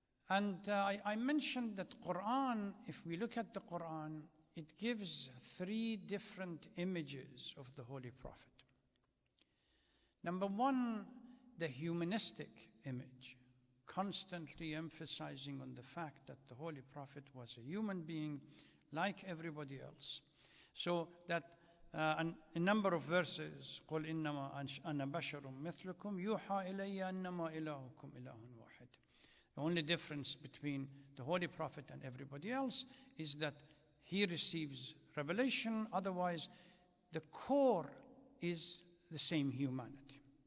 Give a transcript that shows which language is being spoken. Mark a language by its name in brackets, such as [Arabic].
[English] And I mentioned that Quran, if we look at the Quran, it gives three different images of the Holy Prophet. Number one, the humanistic image, constantly emphasizing on the fact that the Holy Prophet was a human being like everybody else. So that a number of verses, [Arabic] قُلْ إِنَّمَا أَنَا بَشَرٌ مِثْلُكُمْ يُوحَى إِلَيَّ أَنَّمَا إِلَهُكُمْ إِلَهٌ وَاحِدٌ. [English] The only difference between the Holy Prophet and everybody else is that he receives revelation, otherwise the core is the same humanity.